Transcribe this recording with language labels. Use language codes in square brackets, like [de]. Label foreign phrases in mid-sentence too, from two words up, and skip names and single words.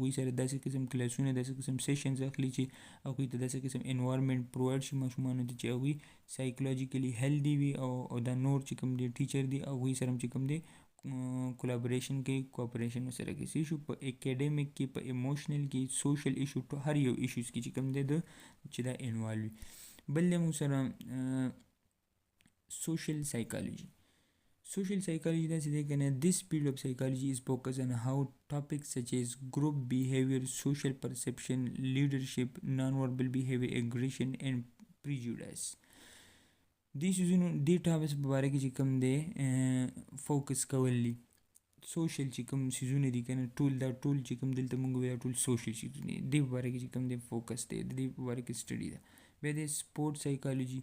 [ps] هغوی سره داسې قسم کلاسونه، داسې قسم سیشنز اخلي چې هغوی ته داسې قسم [en] environment provide [ps] شي ماشومانو ته چې هغوی [en] psychologically healthy [ps] وي او دا نور چې کوم دی ټیچر دی هغوی سره هم چې کوم دی کولابوریشن کوي، کوآپریشن سره کوي. صحیح شو. په اکیډمیک کې، په ایموشنل کې، [en] social issue, [ps] هر یو ایشوز کې چې کوم دی د چې دا انوالو وي. بل دی موږ سره [en] social psychology. Social psychology [ps] داسې دی که نه. [en] This field of psychology is focused on how topics such as group behavior, social perception, leadership, non-verbal behavior, aggression and prejudice. [ps] دې چیزونو، دې ټاپکس په باره کې چې کوم دی فوکس کول دي. سوشل چې کوم چیزونه دي که نه، ټول دا ټول چې کوم دلته مونږ وایو ټول سوشل چیزونه دي. دې په باره کې چې کوم دی فوکس دی، د دې په باره کې سټډي ده. بیا د [en] sport psychology.